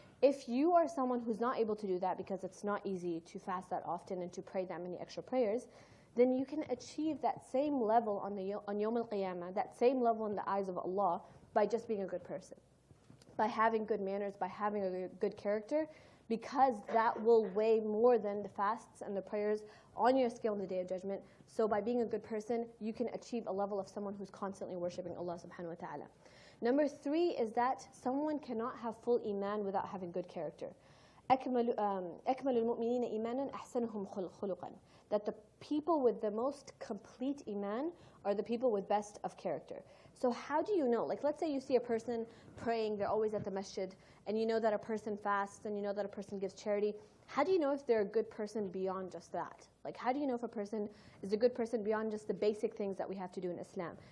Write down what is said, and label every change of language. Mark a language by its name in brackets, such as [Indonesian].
[English] If you are someone who's not able to do that because it's not easy to fast that often and to pray that many extra prayers, then you can achieve that same level on Yawm al-Qiyamah, that same level in the eyes of Allah by just being a good person, by having good manners, by having a good character, because that will weigh more than the fasts and the prayers on your scale on the Day of Judgment. So by being a good person, you can achieve a level of someone who's constantly worshipping Allah subhanahu wa ta'ala. Number 3 is that someone cannot have full iman without having good character. [Arabic] أكمل المؤمنين إيمانا أحسنهم خلقا. [English] That the people with the most complete iman are the people with best of character. So how do you know? Like, let's say you see a person praying, they're always at the masjid, and you know that a person fasts, and you know that a person gives charity. How do you know if they're a good person beyond just that? Like, how do you know if a person is a good person beyond just the basic things that we have to do in Islam?